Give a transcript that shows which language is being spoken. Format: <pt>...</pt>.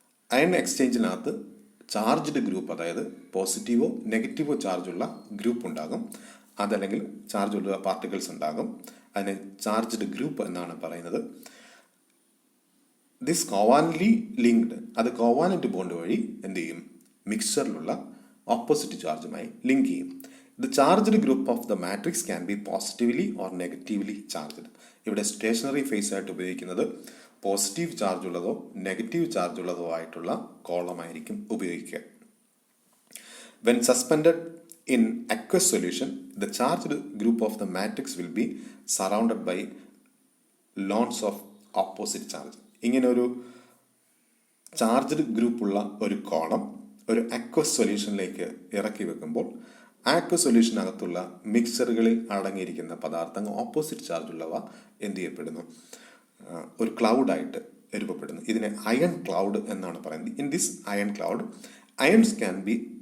<ml>Iron എക്സ്ചേഞ്ചിനകത്ത് charged group, അതായത് പോസിറ്റീവോ നെഗറ്റീവോ ചാർജുള്ള group ഉണ്ടാകും. അതല്ലെങ്കിൽ ചാർജുള്ള പാർട്ടിക്കിൾസ് ഉണ്ടാകും. അതിനെ ചാർജ്ഡ് ഗ്രൂപ്പ് എന്നാണ് പറയുന്നത്.</ml> <en>this covalently linked,</en> <ml>അത് കോവാലൻ്റ് ബോണ്ട് വഴി എന്ത് ചെയ്യും? മിക്സറിലുള്ള ഓപ്പോസിറ്റ് ചാർജുമായി ലിങ്ക് ചെയ്യും.</ml> <en>The charged group of the matrix can be positively or negatively charged.</en> <ml>ഇവിടെ സ്റ്റേഷനറി ഫേസ് ആയിട്ട് ഉപയോഗിക്കുന്നത് പോസിറ്റീവ് ചാർജ് ഉള്ളതോ നെഗറ്റീവ് ചാർജ് ഉള്ളതോ ആയിട്ടുള്ള കോളമായിരിക്കും ഉപയോഗിക്കുക.</ml> <en>When suspended in aqueous solution, the charged group of the matrix will be surrounded by lots of opposite charge.</en> <ml>ഇങ്ങനെ ഒരു charged ഗ്രൂപ്പുള്ള ഒരു കോളം ഒരു അക്വസ് സൊല്യൂഷനിലേക്ക് ഇറക്കി വെക്കുമ്പോൾ ആക്വസ് സൊല്യൂഷനകത്തുള്ള മിക്സറുകളിൽ അടങ്ങിയിരിക്കുന്ന പദാർത്ഥങ്ങൾ ഓപ്പോസിറ്റ് ചാർജുള്ളവ എന്ത് ചെയ്യപ്പെടുന്നു? ഒരു ക്ലൗഡായിട്ട് രൂപപ്പെടുന്നു. ഇതിനെ അയൺ ക്ലൗഡ് എന്നാണ് പറയുന്നത്.</ml> <en>in this ion cloud ions can be</en>